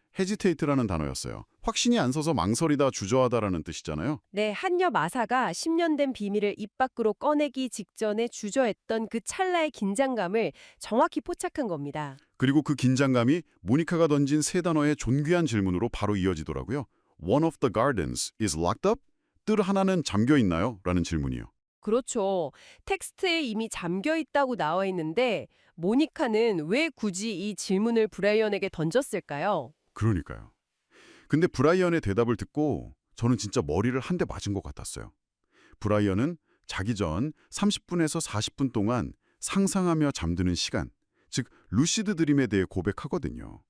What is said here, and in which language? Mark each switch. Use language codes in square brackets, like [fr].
[ko] hesitate라는 단어였어요. 확신이 안 서서 망설이다, 주저하다라는 뜻이잖아요. 네, 한여 마사가 10년 된 비밀을 입 밖으로 꺼내기 직전에 주저했던 그 찰나의 긴장감을 정확히 포착한 겁니다. 그리고 그 긴장감이 모니카가 던진 3단어의 존귀한 질문으로 바로 이어지더라고요. [en] One of the gardens is locked up? [ko] 뜰 하나는 잠겨 있나요? 라는 질문이요. 그렇죠. 텍스트에 이미 잠겨 있다고 나와 있는데 모니카는 왜 굳이 이 질문을 브라이언에게 던졌을까요? 그러니까요. 근데 브라이언의 대답을 듣고 저는 진짜 머리를 한 대 맞은 것 같았어요. 브라이언은 자기 전 30분에서 40분 동안 상상하며 잠드는 시간, 즉 루시드 드림에 대해 고백하거든요.